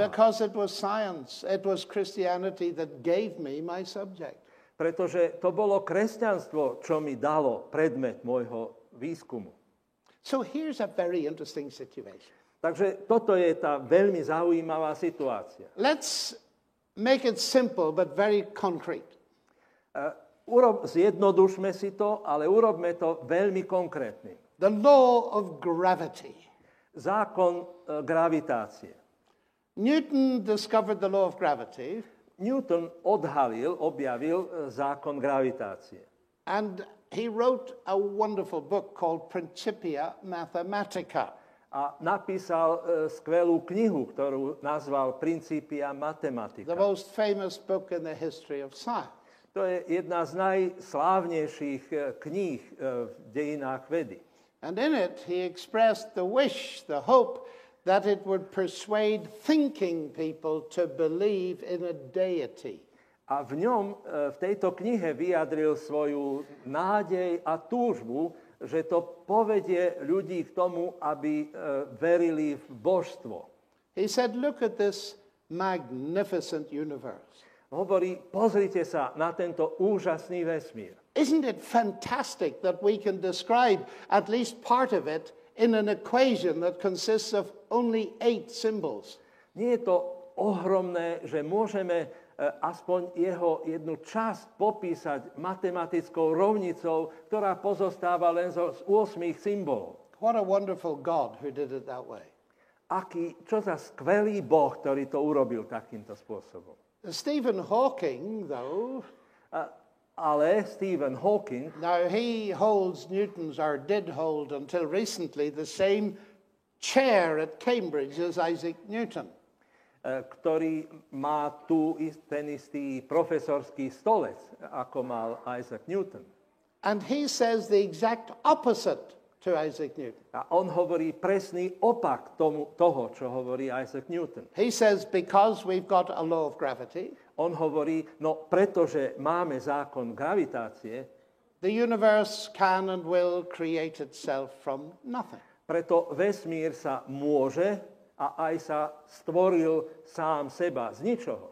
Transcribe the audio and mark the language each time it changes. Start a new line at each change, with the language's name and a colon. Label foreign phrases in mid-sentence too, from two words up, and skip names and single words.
English: Because it was science, it was Christianity that gave me my subject.
Slovak: Pretože to bolo kresťanstvo, čo mi dalo predmet môjho výskumu.
English: So here's a very interesting situation.
Slovak: Takže toto je tá veľmi zaujímavá situácia.
English: Let's make it simple but very concrete.
Slovak: Zjednodušme si to, ale urobme to veľmi konkrétnym.
English: The law of gravity.
Slovak: Zákon gravitácie.
English: Newton discovered the law of gravity.
Slovak: Newton objavil zákon gravitácie.
English: And he wrote a wonderful book called Principia Mathematica.
Slovak: A napísal skvelú knihu, ktorú nazval Principia Mathematica.
English: The most famous book in the history of science.
Slovak: To je jedna z najslávnejších kníh v dejinách vedy.
English: And in it he expressed the wish, the hope that it would persuade thinking people to believe in a deity.
Slovak: A v ňom, v tejto knihe vyjadril svoju nádej a túžbu, že to povedie ľudí k tomu, aby verili v božstvo.
English: He said, look at this magnificent universe.
Slovak: Hovorí, pozrite sa na tento úžasný vesmír.
English: Isn't it fantastic that we can describe at least part of it in an equation that consists of only 8 symbols?
Slovak: Nie je to ohromné, že môžeme aspoň jeho jednu časť popísať matematickou rovnicou, ktorá pozostáva len z 8 symbolov.
English: What a wonderful God who did it that way.
Slovak: Čo za skvelý Boh, ktorý to urobil takýmto spôsobom.
English: Stephen Hawking, though,
Slovak: ale Stephen Hawking,
English: now he holds Newton's, or did hold until recently, the same chair at Cambridge as Isaac Newton.
Slovak: Ktorý má tu ten istý profesorský stolec, ako mal Isaac Newton.
English: And he says the exact opposite to Isaac Newton.
Slovak: A on hovorí presný opak toho, čo hovorí Isaac Newton.
English: He says because we've got a law of gravity,
Slovak: on hovorí, pretože máme zákon gravitácie,
English: the universe can and will create itself from nothing.
Slovak: Preto vesmír sa môže a aj sa stvoril sám seba z ničoho.